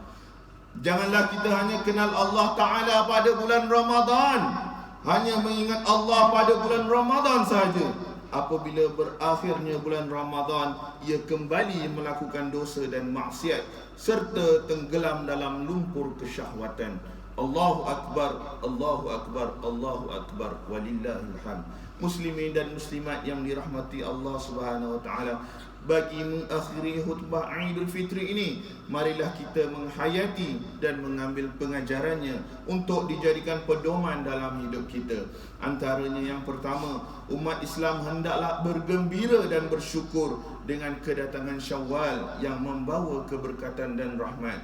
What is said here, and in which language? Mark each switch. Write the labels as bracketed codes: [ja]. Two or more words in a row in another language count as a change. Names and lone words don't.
[ms] Janganlah kita hanya kenal [ar] الله تعالى [ms] pada bulan Ramadan, hanya mengingat Allah pada bulan Ramadan saja. Apabila berakhirnya bulan Ramadan, ia kembali melakukan dosa dan maksiat serta tenggelam dalam lumpur kesyahwatan. [ar] الله أكبر، الله أكبر، الله أكبر، ولله الحمد. [ms] Muslimin dan muslimat yang dirahmati Allah [ar] سبحانه وتعالى, [ms] bagi mengakhiri khutbah Aidul Fitri ini, marilah kita menghayati dan mengambil pengajarannya untuk dijadikan pedoman dalam hidup kita. Antaranya yang pertama, umat Islam hendaklah bergembira dan bersyukur dengan kedatangan Syawal yang membawa keberkatan dan rahmat.